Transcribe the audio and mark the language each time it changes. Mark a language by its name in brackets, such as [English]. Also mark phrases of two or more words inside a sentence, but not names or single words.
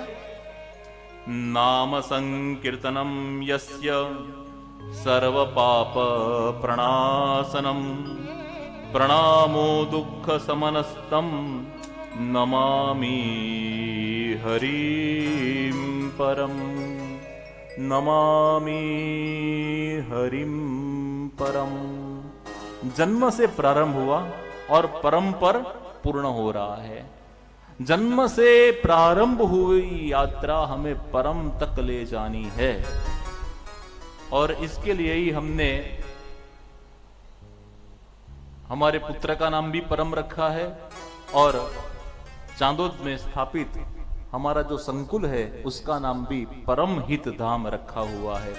[Sanskrit] नाम संकीर्तनम् यस्य सर्व पाप प्रणाशनम् प्रणामो दुःख शमनस्तम् नमामि हरिम् परम्. नमामि हरिम परम. [Hindi] जन्म से प्रारंभ हुआ और परम पर पूर्ण हो रहा है. जन्म से प्रारंभ हुई यात्रा हमें परम तक ले जानी है और इसके लिए ही हमने हमारे पुत्र का नाम भी परम रखा है और चांदोद में स्थापित हमारा जो संकुल है उसका नाम भी परम हित धाम रखा हुआ है.